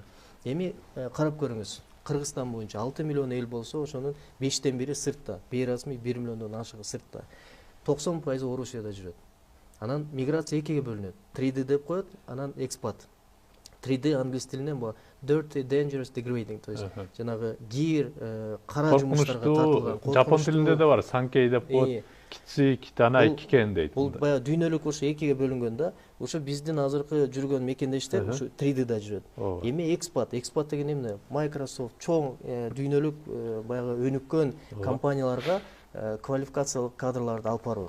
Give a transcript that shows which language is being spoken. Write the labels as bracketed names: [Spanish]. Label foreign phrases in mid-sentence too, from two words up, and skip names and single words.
[Kyrgyz] Эми карап көрүңүз. Кыргызстан боюнча 6 миллион эл болсо, ошонун 5тен бири сыртта, бейрасмий 1 миллиондон ашыгы сыртта. 90% Орусияда жүрөт. Анан миграция экиге бөлүнөт. 3D деп коет, анан экспат. 3D англис тилинен бу [English] dirty, dangerous, degrading, [Russian] то есть [Kyrgyz] жанагы кир, кара жумуштарга тартылган. Жапон тилинде да бар, санкей деп коет. [Japanese] きつい、汚い、危険 [Kyrgyz] дейт. Бул баягы дүйнөлүк ошо экиге бөлүнгөн да. Ошо биздин азыркы жүргөн мекендештер ушу 3D'да жүрөт. Эми экспат деген эмне? Microsoft чоң дүйнөлүк баягы өнүккөн компанияларга квалификациялык кадрларды алып баруу.